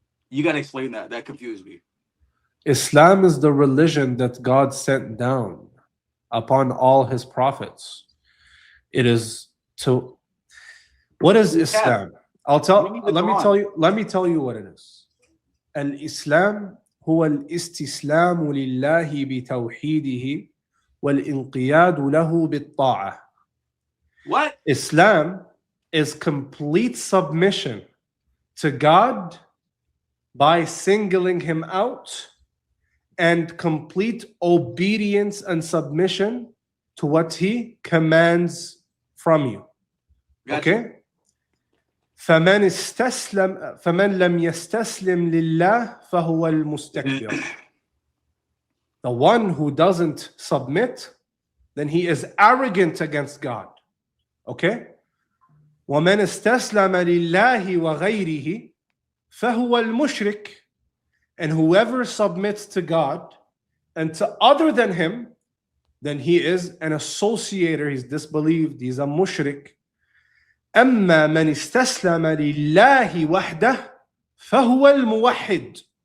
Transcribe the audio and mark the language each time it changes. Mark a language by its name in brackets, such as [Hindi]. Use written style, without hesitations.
[English] You got to explain that. That confused me. Islam is the religion that God sent down upon all his prophets. It is to. What is Islam? Let me tell you what it is. [Arabic] Al-Islam هو الاستسلام لله بتوحيده والانقياد له بالطاعة. [English] What? Islam is complete submission to God by singling him out and complete obedience and submission to what he commands from you. Gotcha. Okay? [Arabic] فمن لم يستسلم لله فهو المستكبر. [English] The one who doesn't submit, then he is arrogant against God. Okay? [Arabic] ومن استسلم لله وغيره فهو المشرك. [English] And whoever submits to God and to other than him, then he is an associator, he's disbelieved, he's a mushrik. [Arabic] أما من استسلم لله وحده فهو الموحد.